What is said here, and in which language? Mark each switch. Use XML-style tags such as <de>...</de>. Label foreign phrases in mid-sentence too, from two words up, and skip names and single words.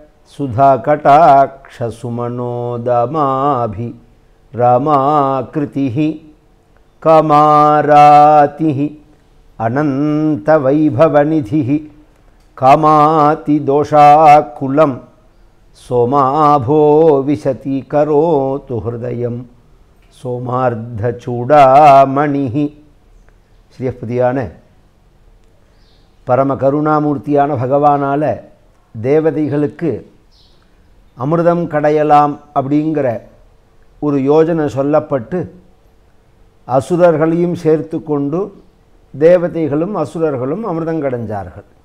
<sa>सुधाकटाक्षसुमनोदमाभि रामाकृतिः कमारातिः अनन्तवैभवनिधिः कामातिदोषाकुलं सोमाभो विशतीकरोतु हृदयं सोमार्धचूडामणिः।</sa> <ta>ஸ்ரீயப்பதியான பரம கருணாமூர்த்தியான பகவானால் தேவதைகளுக்கு அமிர்தம் கடையலாம் அப்படிங்கிற ஒரு யோஜனை சொல்லப்பட்டு அசுரர்களையும் சேர்த்து கொண்டு தேவதைகளும் அசுரர்களும் அமிர்தம் கடைஞ்சார்கள்.</ta>